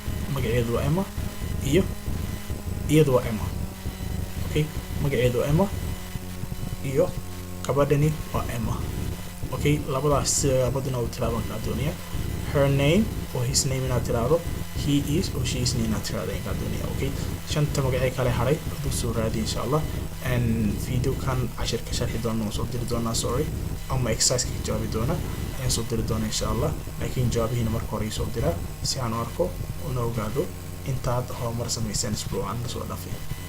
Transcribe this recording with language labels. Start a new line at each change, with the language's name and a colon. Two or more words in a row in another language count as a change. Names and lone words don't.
Somali: iyo iyadu waa Emma okay magaceedu waa Emma iyo gabadhani waa Emma okay labadaas badana u tilaaban ka doonaya
English: her name or his name
Somali: ina tiraado
English: he is or she is
Somali: ina tiraado ka doonaya okay shanta magacay kale haray u soo raadi
Arabic: إن شاء الله
Somali: and video kan cashirka sharxi doona soo diri doona sorry ama exercise ka jawaabi doona ayaan soo diri doona
Arabic: إن شاء الله
Somali: laakiin jawaabihiina marka hore soo dira si aan u arko oo ogaado intaad horumar sameeysan isbuucan soo dhaafay